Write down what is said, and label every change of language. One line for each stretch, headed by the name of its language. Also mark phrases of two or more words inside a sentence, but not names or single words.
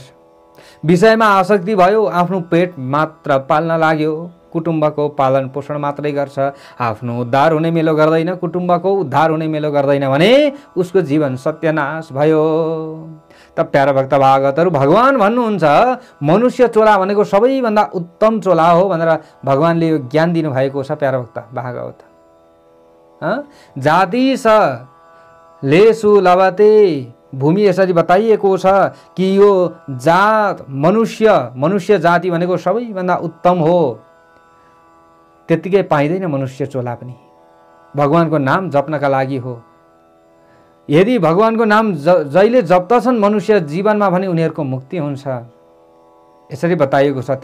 Nepali: विषयमा आसक्ति भयो, आफ्नो पेट मात्र पाल्न लाग्यो, कुटुम्बको पालन पोषण मात्रै गर्छ, आफ्नो उद्धार हुने मेलो गर्दैन, कुटुम्बको उद्धार हुने मेलो गर्दैन भने उसको जीवन सत्यनाश भयो। त प्यारो भक्त भागवतहरू, भगवान भन्नुहुन्छ मनुष्य चोला भनेको सबैभन्दा उत्तम चोला हो भनेर भगवानले यो ज्ञान दिनुभएको छ। प्यारो भक्त भागवत,
Sanskrit: जाति स लेसु लभते,
Nepali: भूमि यसरी बताइएको छ कि यो जात मनुष्य जाति भनेको सबैभन्दा उत्तम हो। त्यतिकै पाइँदैन मनुष्य चोला पनि, भगवानको नाम जप्नका लागि हो। यदि भगवानको नाम जहिले जप्दछन् मनुष्य जीवनमा भने उनीहरूको मुक्ति हुन्छ, यसरी बताइएको छ।